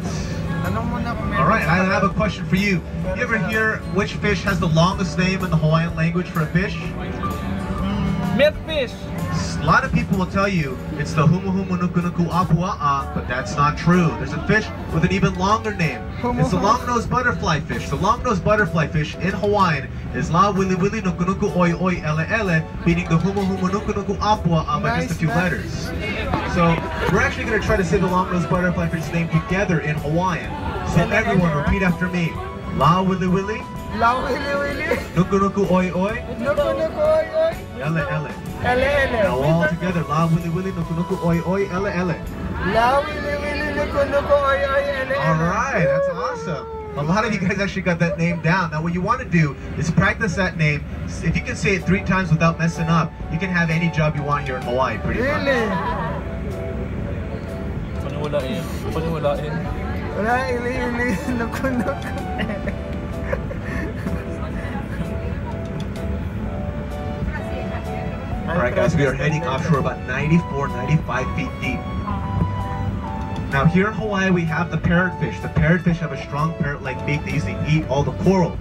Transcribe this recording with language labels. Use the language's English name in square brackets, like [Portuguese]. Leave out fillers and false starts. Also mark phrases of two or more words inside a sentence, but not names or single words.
[English] Alright, I have a question for you. You ever hear which fish has the longest name in the Hawaiian language for a fish? Milkfish. A lot of people will tell you it's the [Hawaiian] humuhumunukunuku apua'a, [English] but that's not true. There's a fish with an even longer name. It's the long-nosed butterfly fish. The long-nosed butterfly fish in Hawaiian is [Hawaiian] la wili wili nukunuku oi oi ele ele, [English] meaning the [Hawaiian] humuhumunukunuku apua'a [English] by just a few letters. So we're actually going to try to say the long-nosed butterfly fish's name together in Hawaiian. So everyone repeat after me. [Hawaiian] La wili wili. La wili wili. Nukunuku oi oi. Nukunuku oi oi. Ele ele. Ele ele. [English] Now all together, [Hawaiian] la wili wili nukunuku oi oi ele ele. La wili wili nukunuku oi oi ele ele. [English] Alright, that's awesome. A lot of you guys actually got that name down. Now what you want to do is practice that name. If you can say it 3 times without messing up, you can have any job you want here in Hawaii pretty much. Really? Paniwalain. Paniwalain. [Hawaiian] Wala, ili ili nukunuku. [English] Alright guys, we are heading offshore about 94, 95 feet deep. Now here in Hawaii we have the parrotfish. The parrotfish have a strong parrot-like beak. They usually eat all the coral.